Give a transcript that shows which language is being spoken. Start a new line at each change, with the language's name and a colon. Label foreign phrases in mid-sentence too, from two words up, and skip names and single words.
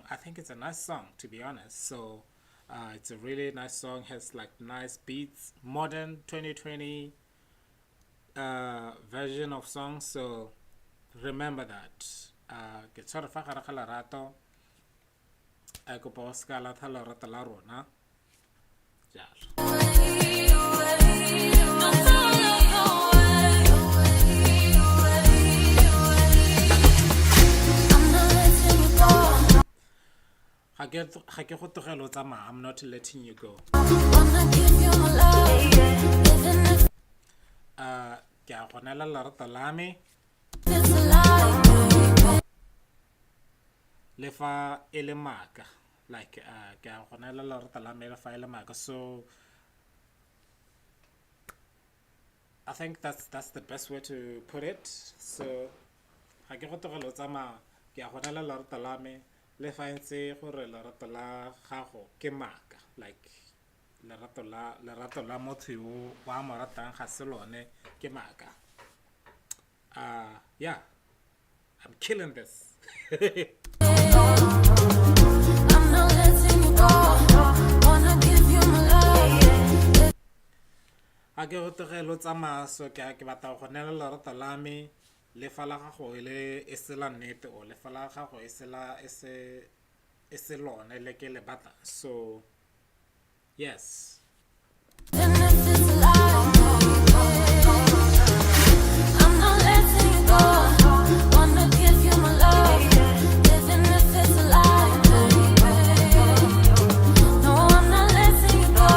English: I think it's a nice song, to be honest. So it's a really nice song, has like nice beats, modern 2020 version of song. So remember that.
Tswana: Ke tshware fa gare ga lerato, a kopa o ska latlha lerato la rona jalo. Ga ke go tlogela o tsamaya.
English: I'm not letting you go.
Tswana: Ke a gonela lerato la me le fa e le maaka, like ke a gonela lerato la me le fa e le maaka.
English: So I think that's the best way to put it.
Tswana: So ga ke go tlogela o tsamaya, ke a gonela lerato la me le fa ntse gore lerato la gago ke maaka, like lerato la motho yo wa mo ratang ga se lone ke maaka.
English: Yeah, I'm killing this. I'm not letting you go. Wanna give you my love.
Tswana: A ke go tlogela o tsamaya, so ke batla go nela lerato la me le fa la gago e se la nnete, o le fa la gago e se lone le ke le batla.
English: So yes, Even if it's a lie, I'm not letting you go. Wanna give you my love. Even if it's a lie, no, I'm not letting you go.